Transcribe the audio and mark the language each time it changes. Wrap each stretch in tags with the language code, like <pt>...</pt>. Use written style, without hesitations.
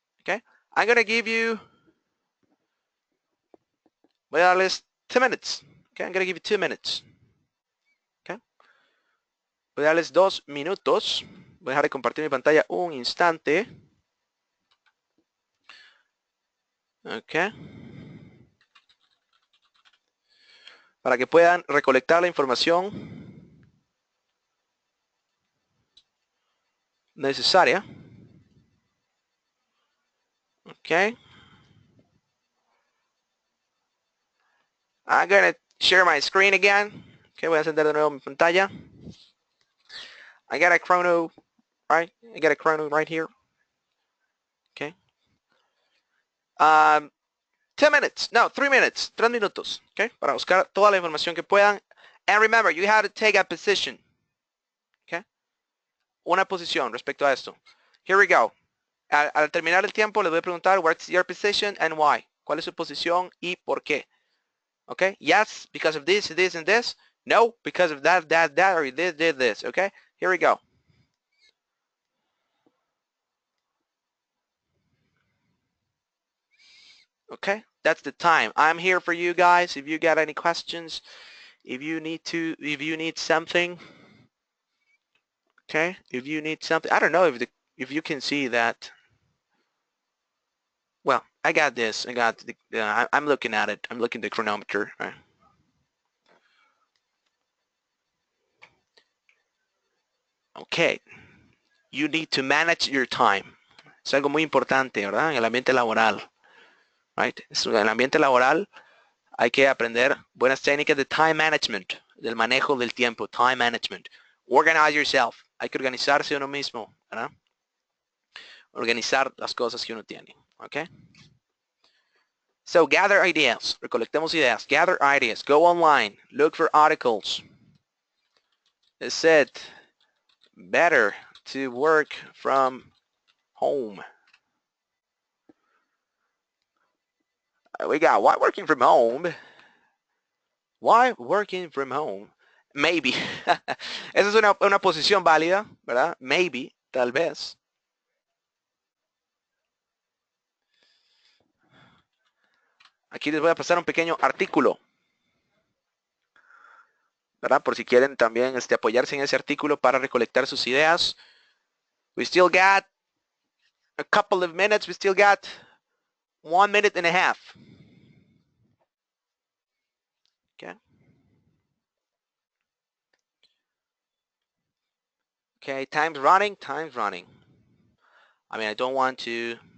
<en>Okay, I'm going to give you,</en> <es>voy a darles</es> <en>2 minutes. Okay, I'm going to give you 2 minutes.</en> <es>Okay, voy a darles 2 minutos. Voy a dejar de compartir mi pantalla un instante.</es> <en>Okay.</en> <es>Para que puedan recolectar la información necesaria.</es> <en>Okay. I'm going to share my screen again.</en> <es>Okay, voy a encender de nuevo mi pantalla.</es> <en>I got a chrono, right? I got a chrono right here. Okay. 10 minutes, no, 3 minutes,</en> <es>3 minutos, okay, para buscar toda la información que puedan.</es> <en>And remember, you have to take a position, okay,</en> <es>una posición respecto a esto.</es> <en>Here we go.</en> <es>Al terminar el tiempo, les voy a preguntar,</es> <en>what's your position and why?</en> <es>¿Cuál es su posición y por qué?</es> <en>Okay, yes, because of this, this, and this. No, because of that, or this, okay? Here we go. Okay, that's the time. I'm here for you guys. If you got any questions, if you need something, okay, if you need something, I don't know if you can see that. Well, I got this. I'm looking at it. I'm looking at the chronometer. Right? Okay, you need to manage your time.</en> <es>Es algo muy importante, ¿verdad? En el ambiente laboral, right? En el ambiente laboral hay que aprender buenas técnicas de time management, del manejo del tiempo, time management.</es> <en>Organize yourself.</en> <es>Hay que organizarse uno mismo, ¿verdad? Organizar las cosas que uno tiene, ¿ok?</es> <en>So gather ideas.</en> <es>Recolectemos ideas.</es> <en>Gather ideas. Go online. Look for articles. It said better to work from home. We got why working from home? Why working from home? Maybe.</en> <es>Esa es una posición válida, ¿verdad? Maybe, tal vez. Aquí les voy a pasar un pequeño artículo, ¿verdad? Por si quieren también apoyarse en ese artículo para recolectar sus ideas.</es> <en>We still got a couple of minutes. We still got 1 minute and a half. Okay. Okay, time's running. I mean, I don't want to.</en>